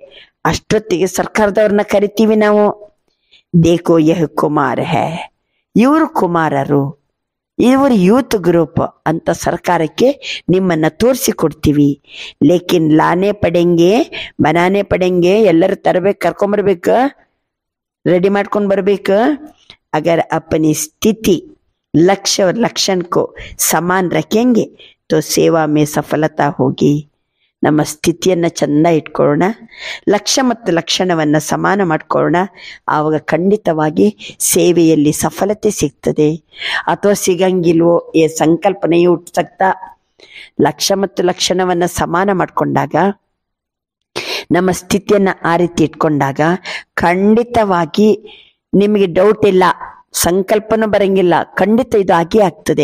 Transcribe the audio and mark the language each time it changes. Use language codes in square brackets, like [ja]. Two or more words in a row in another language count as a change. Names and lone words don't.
[kn] ಅಷ್ಟೊತ್ತಿಗೆ ಸರ್ಕಾರದವ್ರನ್ನ ಕರಿತೀವಿ ನಾವು. [hi] देखो यह कुमार है, [kn] ಇವರು ಕುಮಾರರು, ಇವರು [en] youth group [kn] ಅಂತ ಸರ್ಕಾರಕ್ಕೆ ನಿಮ್ಮನ್ನ ತೋರಿಸಿಕೊಡ್ತೀವಿ. [hi] लेकिन लाने पड़ेंगे बनाने पड़ेंगे, [kn] ಎಲ್ಲರೂ ತರಬೇಕು, ಕರ್ಕೊಂಬರ್ಬೇಕು, ರೆಡಿ ಮಾಡ್ಕೊಂಡು ಬರ್ಬೇಕು. [hi] अगर अपनी स्थिति लक्ष्य और लक्षण को समान रखेंगे तो सेवा में सफलता होगी. [kn] ನಮ್ಮ ಸ್ಥಿತಿಯನ್ನು ಚೆಂದ ಇಟ್ಕೊಳ್ಳೋಣ, ಲಕ್ಷ್ಯ ಮತ್ತು ಲಕ್ಷಣವನ್ನು ಸಮಾನ ಮಾಡ್ಕೊಳ್ಳೋಣ. ಆವಾಗ ಖಂಡಿತವಾಗಿ ಸೇವೆಯಲ್ಲಿ ಸಫಲತೆ ಸಿಗ್ತದೆ. ಅಥವಾ ಸಿಗಂಗಿಲ್ವೋ ಈ ಸಂಕಲ್ಪನೆಯು ಹುಟ್ಟುತ್ತಾ ಲಕ್ಷ್ಯ ಮತ್ತು ಲಕ್ಷಣವನ್ನು ಸಮಾನ ಮಾಡಿಕೊಂಡಾಗ, ನಮ್ಮ ಸ್ಥಿತಿಯನ್ನು ಆ ರೀತಿ ಇಟ್ಕೊಂಡಾಗ ಖಂಡಿತವಾಗಿ ನಿಮಗೆ ಡೌಟ್ ಇಲ್ಲ, ಸಂಕಲ್ಪನೂ ಬರಂಗಿಲ್ಲ, ಖಂಡಿತ ಇದು ಆಗೇ ಆಗ್ತದೆ.